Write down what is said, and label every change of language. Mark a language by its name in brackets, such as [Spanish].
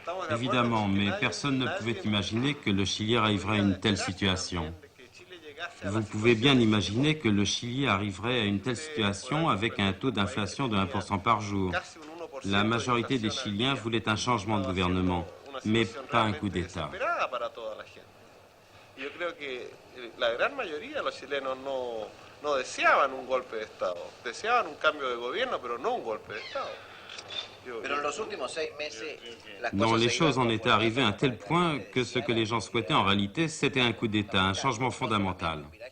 [French] Évidemment, mais personne ne pouvait imaginer que le Chili arriverait à une telle situation. Vous pouvez bien imaginer que le Chili arriverait à une telle situation avec un taux d'inflation de 1% par jour. La majorité des Chiliens voulaient un changement de gouvernement, mais pas un coup d'État. [Spanish] La gran mayoría de los chilenos no deseaban un golpe de Estado. Deseaban un cambio de gobierno, pero no un golpe de Estado. [French] Non, les choses en étaient arrivées à un tel point que ce que les gens souhaitaient en réalité, c'était un coup d'État, un changement fondamental.